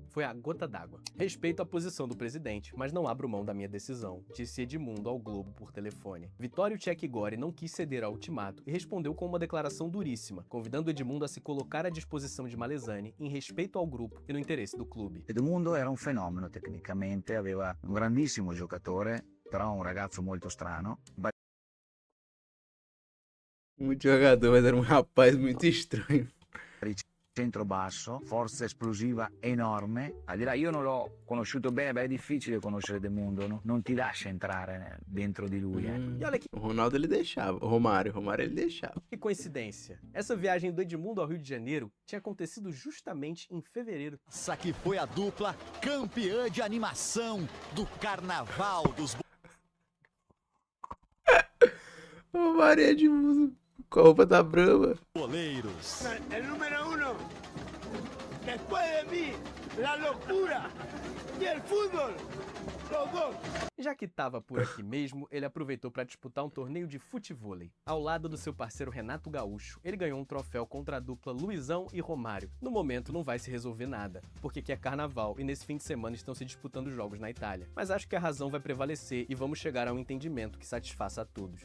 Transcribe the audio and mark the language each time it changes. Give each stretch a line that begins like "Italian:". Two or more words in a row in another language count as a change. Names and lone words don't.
Portuguese: Foi a gota d'água. Respeito a posição do presidente, mas não abro mão da minha decisão, disse Edmundo ao Globo por telefone. Vittorio Tchek Gori não quis ceder ao ultimato e respondeu com uma declaração duríssima, convidando Edmundo a se colocar à disposição de Malesani em respeito ao grupo e no interesse do clube.
Italian: Edmundo era un fenomeno tecnicamente, aveva un grandissimo giocatore, però un ragazzo molto strano.
Portuguese: Muito jogador, mas era um rapaz muito estranho.
Italian: Centro basso, forza esplosiva enorme. Al di là, io non l'ho conosciuto bene, beh, è difficile conoscere Edmundo, no? Non ti lascia entrare dentro di lui.
Portuguese: E olha que... O Ronaldo ele deixava, o Romário ele deixava. Que coincidência. Essa viagem do Edmundo ao Rio de Janeiro tinha acontecido justamente em fevereiro. Essa aqui foi a dupla campeã de animação do Carnaval dos... Romário e Edmundo com a roupa da Brahma. Boleiros.
Spanish: El número 1, después de mí, la locura y el fútbol, los dos.
Portuguese: Já que estava por aqui mesmo, ele aproveitou para disputar um torneio de futevôlei. Ao lado do seu parceiro Renato Gaúcho, ele ganhou um troféu contra a dupla Luizão e Romário. No momento não vai se resolver nada, porque aqui é carnaval e nesse fim de semana estão se disputando jogos na Itália. Mas acho que a razão vai prevalecer e vamos chegar a um entendimento que satisfaça a todos.